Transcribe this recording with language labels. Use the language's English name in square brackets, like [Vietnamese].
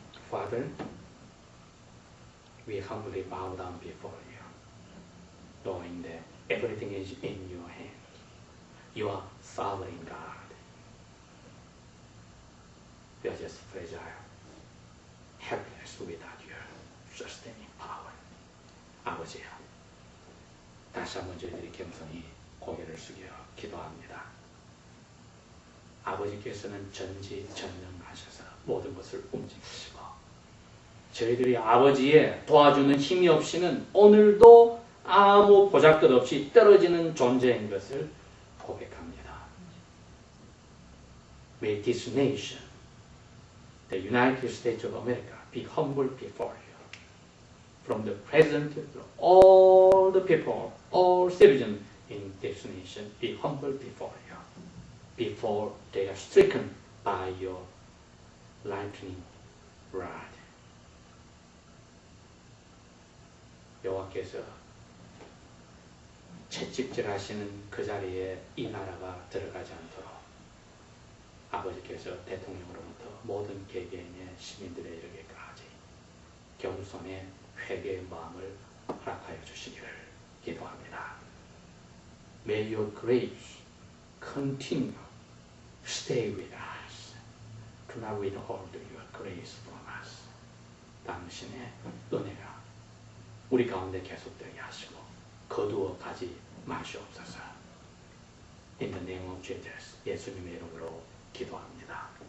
[English] Father, we humbly bow down before you, knowing that everything is in your hand. You are sovereign God. We are just fragile, helpless without your sustaining power. [Korean] 아버지요, 다시 한번 저희들이 겸손히 고개를 숙여 기도합니다. 아버지께서는 전지전능하셔서 모든 것을 움직이시고 저희들이 아버지의 도와주는 힘이 없이는 오늘도 아무 보잘것없이 떨어지는 존재인 것을 고백합니다. [English] May this nation, the United States of America, be humble before you. From the president to all the people, all citizens in this nation, be humble before you. Before they are stricken by your lightning rod. [Korean] 여호와께서 채찍질하시는 그 자리에 이 나라가 들어가지 않도록 아버지께서 대통령으로부터 모든 개개인의 시민들에 이르기까지 겸손의 회개의 마음을 허락하여 주시기를 기도합니다. [English] May your grace continue, stay with us. Do not withhold your grace from us. [Korean] 당신의 은혜가 우리 가운데 계속되게 하시고 거두어 가지 마시옵소서. [English] In the name of Jesus, [Korean] 예수님의 이름으로 기도합니다.